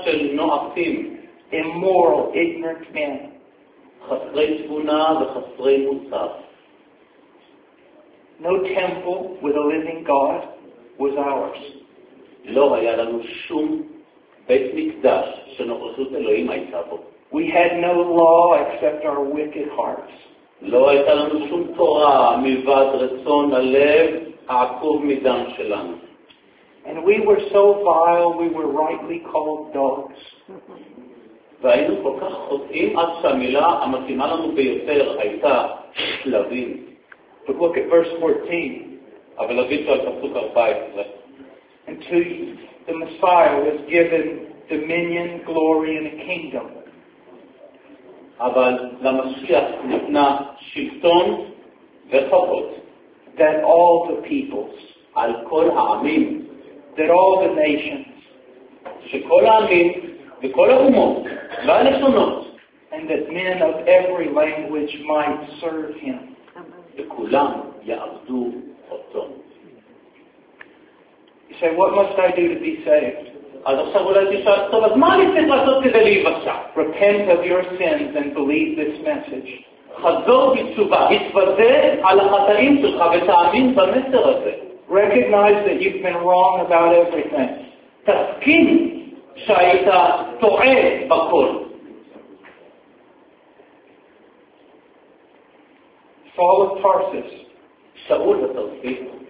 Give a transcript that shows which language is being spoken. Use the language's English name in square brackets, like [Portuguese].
[English] Immoral, ignorant men. No temple with a living God was ours. [Hebrew] לא היה לנו שום בית מקדש שנוכחות אלוהים הייתה בו. [English] We had no law except our wicked hearts. [Hebrew] לא הייתה לנו שום תורה מלבד רצון הלב העקוב מדם שלנו. [English] And we were so vile, we were rightly called dogs. [Hebrew] והיינו כל כך חוטאים עד שהמילה המתאימה לנו ביותר הייתה כלבים. [English] But look at verse 14. [Hebrew] אבל נגיד על פסוק 14. [English] And to the Messiah was given dominion, glory, and a kingdom. [Hebrew] אבל למשיח ניתנה שלטון וכבוד. [English] That all the peoples, [Hebrew] על כל העמים, [English] that all the nations, [Hebrew] שכל העמים וכל האומות והלשונות, [English] and that men of every language might serve him, [Hebrew] וכולם יעבדו אותו. [English] You say, what must I do to be saved? [Hebrew] אז עכשיו אולי תשאל, טוב, אז מה אני צריך לעשות כדי להיוושע? [English] Repent of your sins and believe this message. [Hebrew] חזור בתשובה, התוודה על החטאים שלך ותאמין במסר הזה. [English] Recognize that you've been wrong about everything. [Hebrew] תסכים שהיית טועה בכל. [English] Saul of Tarsus. [Hebrew] שאול התרסי.